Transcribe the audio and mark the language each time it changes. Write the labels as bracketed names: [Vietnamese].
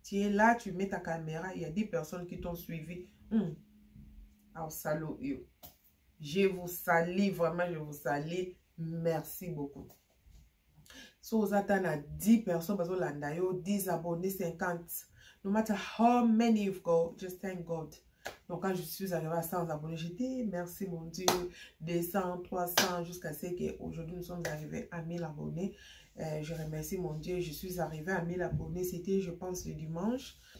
[French] Tu es là, tu mets ta caméra, il y a 10 personnes qui t'ont suivi. Alors, salut, you. Je vous salue, vraiment, je vous salue. Merci beaucoup. So, vous attendez à 10 personnes, parce que l'andayo, 10 abonnés, 50. [English] No matter how many you've got, just thank God. [French] Donc, quand je suis arrivée à 100 abonnés, j'ai dit merci mon Dieu, 200, 300, jusqu'à ce qu'aujourd'hui, nous sommes arrivés à 1000 abonnés. Je remercie mon Dieu, je suis arrivée à 1000 abonnés. C'était, je pense, le dimanche.